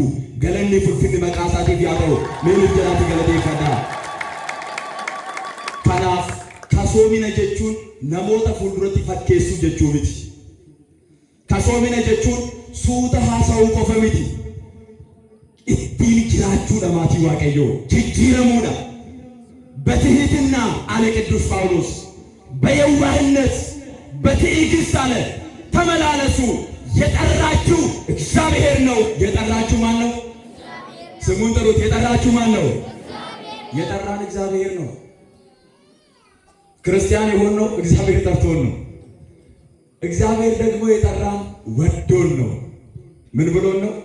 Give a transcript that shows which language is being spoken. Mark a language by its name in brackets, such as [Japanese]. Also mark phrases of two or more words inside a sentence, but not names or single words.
[Oromo] Galanni fulfinni maqaa isaatiif yaa ta'u. Meelif jalaati galateeffadhaa. Kanaaf kasoomina jechuun namoota fuulduratti fakkeessuu jechuu miti. Kasoomina jechuun suuta haasa'uu qofa miti. Ittiin jiraachuudha maatii waaqayyoo. Jijjiiramuudha. [Amharic] በትህትና አለ ቅዱስ ጳውሎስ፣ በየዋህነት በትዕግስት አለ ተመላለሱ። የጠራችሁ እግዚአብሔር ነው። የጠራችሁ ማን ነው? ስሙን ጥሩት። የጠራችሁ ማን ነው? የጠራን እግዚአብሔር ነው። ክርስቲያን የሆነው እግዚአብሔር ጠርቶን ነው። እግዚአብሔር ደግሞ የጠራን ወዶን ነው። ምን ብሎን ነው?